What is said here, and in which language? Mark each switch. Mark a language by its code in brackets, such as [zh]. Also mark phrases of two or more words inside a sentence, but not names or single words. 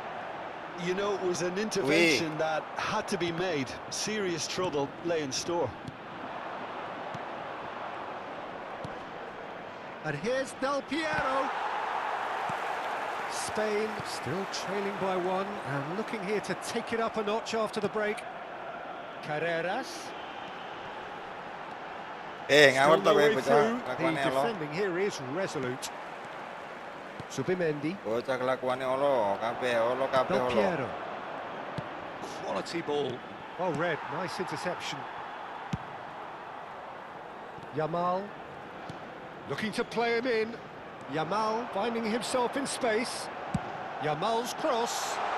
[en] You know, it was an intervention that had to be made. Serious trouble lay in store. And here's Del Piero. Spain still trailing by one and looking here to take it up a notch after the break. Carreras. [jv] Ngawur to kowe [en] Way [jv] bocah [en] through. The [jv] kelakuane olo. [en] defending here is resolute. Subimendi. [jv] Bocah kelakuane olo, kabeh olo. [en] Del Piero. Quality ball. Well read, nice interception. Yamal. Looking to play him in. Yamal finding himself in space. Yamal's cross.